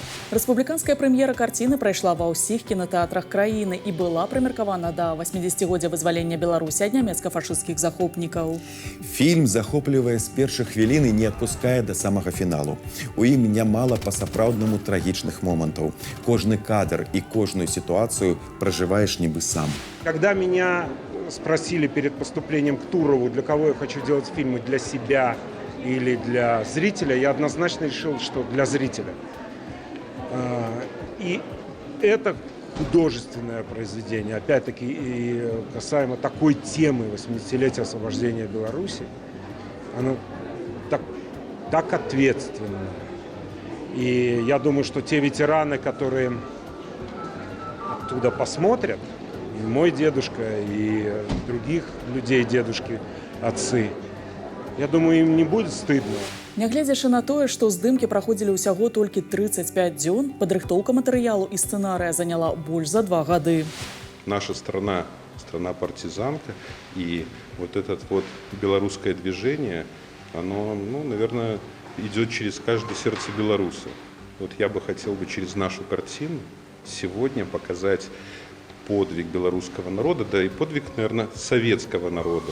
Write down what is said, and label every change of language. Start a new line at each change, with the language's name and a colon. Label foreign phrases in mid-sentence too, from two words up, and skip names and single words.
Belarusian: Рэспубліканская прэм'ера карціны прайшла ва ўсіх кінатэатрах краіны і была прымеркавана да 80-годдзя вызвалення Беларусі ад нямецка-фашысцкіх захопнікаў. Фільм захоплівае з першых хвілін і не адпускае да самага фіналу. У ім нямала па-сапраўднаму трагічных момантаў. Кожны кадр і кожную сітуацыю пражываеш нібы сам.
Russian: Когда меня спросили перед поступлением к Турову, для кого я хочу делать фильмы, для себя или для зрителя, я однозначно решил, что для зрителя. И это художественное произведение, опять-таки, и касаемо такой темы 80-летия освобождения Беларуси, оно так ответственно. И я думаю, что те ветераны, которые оттуда посмотрят, и мой дедушка, и других людей, дедушки, отцы, я думаю, им не будет стыдно.
Belarusian: Нягледзячы на тое, што здымкі праходзілі ўсяго толькі 35 дзён, падрыхтоўка матэрыялу і сцэнарыя заняла больш за 2 гады.
Russian: Наша страна партизанка, и вот это вот белорусское движение, оно, наверное, идет через каждое сердце белоруса. Вот я бы хотел через нашу картину сегодня показать подвиг белорусского народа, да и подвиг, наверное, советского народа.